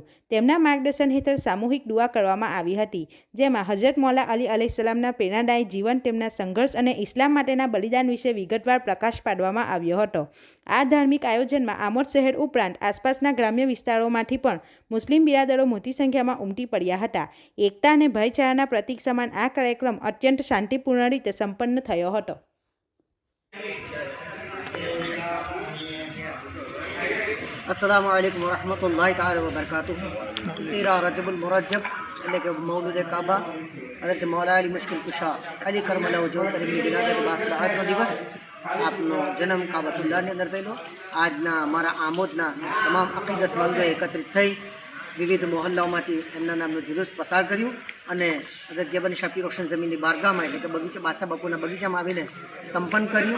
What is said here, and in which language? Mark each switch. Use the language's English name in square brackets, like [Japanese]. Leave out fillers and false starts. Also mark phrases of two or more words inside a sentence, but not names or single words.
[Gujarati] તેમના માર્ગદર્શન હેઠળ સામૂહિક દુઆ કરવામાં આવી હતી, જેમાં હજરત મૌલા અલી અલૈહિસ્સલામના પ્રેરણાદાયી જીવન, તેમના સંઘર્ષ અને ઇસ્લામ માટેના બલિદાન વિશે વિગતવાર પ્રકાશ પાડવામાં આવ્યો હતો. આ ધાર્મિક આયોજનમાં આમોદ શહેર ઉપરાંત આસપાસના ગ્રામ્ય વિસ્તારોમાંથી પણ મુસ્લિમ બિરાદરો મોટી સંખ્યામાં ઉમટી પડ્યા હતા. એકતા અને ભાઈચારાના પ્રતીક સમાન આ કાર્યક્રમ અત્યંત શાંતિપૂર્ણ રીતે સંપન્ન થયો હતો. [Arabic] السلام عليكم ورحمة الله تعالى وبركاته. [Gujarati] 13 [Arabic] رجب المرجب [Gujarati] એટલે કે મૌલુદ કાબા હઝરત મૌલા અલી મુશ્કિલ કુશા અલી [Arabic] كرم الله وجهه [Gujarati] તેમની વિલાદત બાસબાતનો દિવસ આપનો જન્મ કાબતુલ્લાહની અંદર થયેલો. આજના અમારા આમોદના તમામ અકીદતમંદોએ એકત્રિત થઈ વિવિધ મોહલ્લાઓમાંથી એમના નામનું જુલુસ પસાર કર્યું અને હઝરત ગેબન શાહ રોશન જમીનની બારગાહમાં એટલે કે બગીચા બાદશાહ બાપુના બગીચામાં આવીને સંપન્ન કર્યું.